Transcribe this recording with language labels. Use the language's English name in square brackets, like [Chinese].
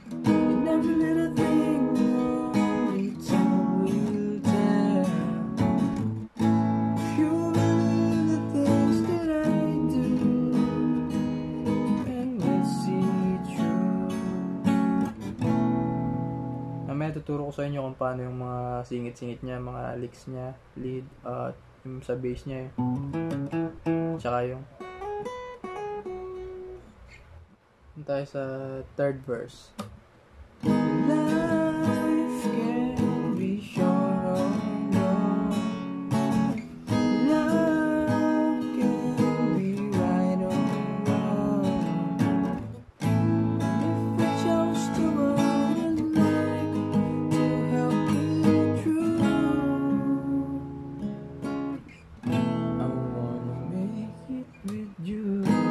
[English] In every little thing, only time will tell. If you believe the things that I do, and we'll see true. [Filipino] Mamaya tuturo ko sa inyo kung paano yung mga singit-singit niya, mga licks niya, lead, yung sa bass niya, tsaka yung tayo sa third verse. [English] Life can be short or long. Love can be right or wrong. If I chose to run like to help me through, I wanna make it with you.